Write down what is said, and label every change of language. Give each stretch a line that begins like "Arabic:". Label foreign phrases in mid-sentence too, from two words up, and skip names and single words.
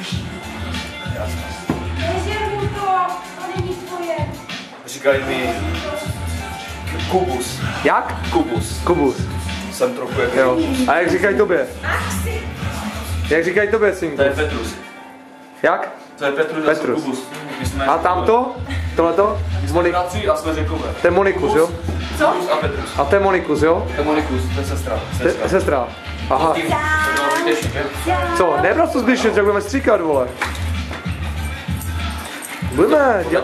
Czech: Nežeru to, to není tvoje. Říkají mi Kubus. Jak? Kubus. Kubus. Jsem trochu jako... Jo. A jak říkají tobě? Jak říkají tobě, synku? To je Petrus. Jak? To je Petrus. Petrus. Kubus. My jsme A tamto? Tohleto? bratři a jsme řekové. To je Monikus, jo? Kubus a Petrus. A to je Monikus, jo? To je Monikus, to je sestra. Sestra. Aha. Co? Nebral to Zbyšec, jak budeme stříkat, vole. Budeme dělat...